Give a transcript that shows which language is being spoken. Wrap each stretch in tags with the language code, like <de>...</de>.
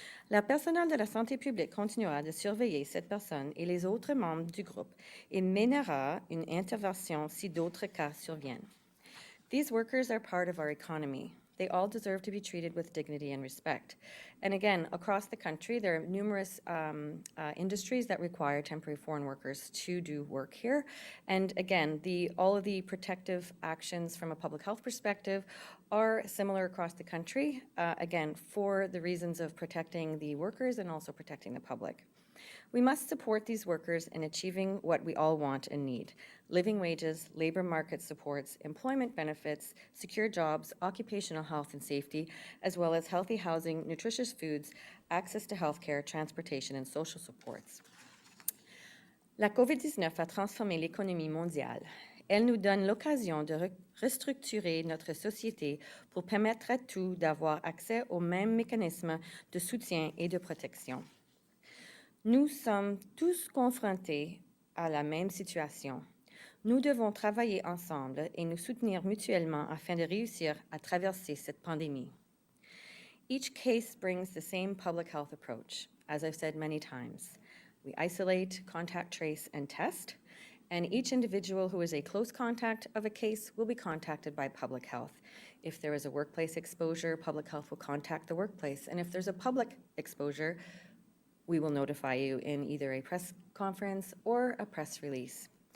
<fr>Le personnel de la santé publique continuera de surveiller cette personne et les autres membres du groupe et mènera une intervention si d'autres cas surviennent.</fr> <en>These workers are part of our economy. They all deserve to be treated with dignity and respect. And again, across the country, there are numerous industries that require temporary foreign workers to do work here. And again, all of the protective actions from a public health perspective are similar across the country, again, for the reasons of protecting the workers and also protecting the public. We must support these workers in achieving what we all want and need: living wages, labor market supports, employment benefits, secure jobs, occupational health and safety, as well as healthy housing, nutritious foods, access to healthcare, transportation, and social supports.</en> <fr>La COVID-19 a transformé l'économie mondiale. Elle nous donne l'occasion de restructurer notre société pour permettre à tous d'avoir accès aux mêmes mécanismes de soutien et de protection. Nous sommes tous confrontés à la même situation. Nous devons travailler ensemble et nous soutenir mutuellement afin de réussir à traverser cette pandémie.</fr> <en>Each case brings the same public health approach. As I've said many times, we isolate, contact trace, and test, and each individual who is a close contact of a case will be contacted by public health. If there is a workplace exposure, public health will contact the workplace, and if there's a public exposure, we will notify you in either a press conference or a press release.</en>